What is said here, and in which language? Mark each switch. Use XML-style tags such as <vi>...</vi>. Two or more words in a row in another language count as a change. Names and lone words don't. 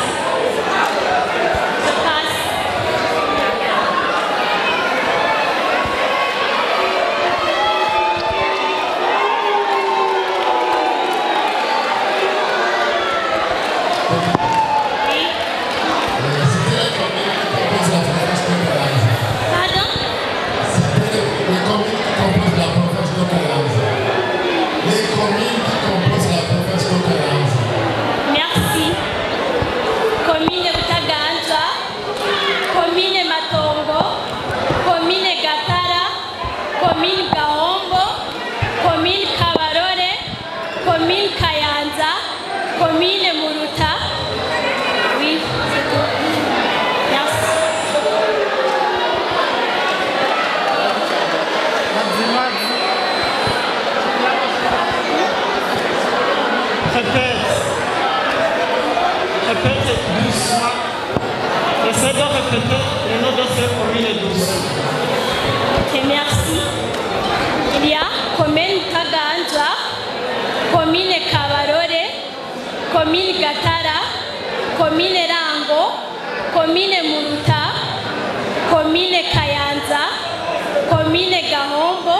<fr>Je passe. Oui. Pardon? Les communes qui composent la province de Kayanza. Les communes qui composent la province de Kayanza. Merci. Commune Butaganzwa, commune Matongo, commune Gatara, commune Gahombo, commune Kabarore, commune Kayanza, commune Muruta. Oui, c'est tout. Merci. Répète doucement. Essaie de répéter les noms de ces communes doucement. Ok, merci. Il y a commune Taganzwa, commune Kabarore, commune Gatara, commune Rango, commune Muruta, commune Kayanza, commune Gahombo.</fr>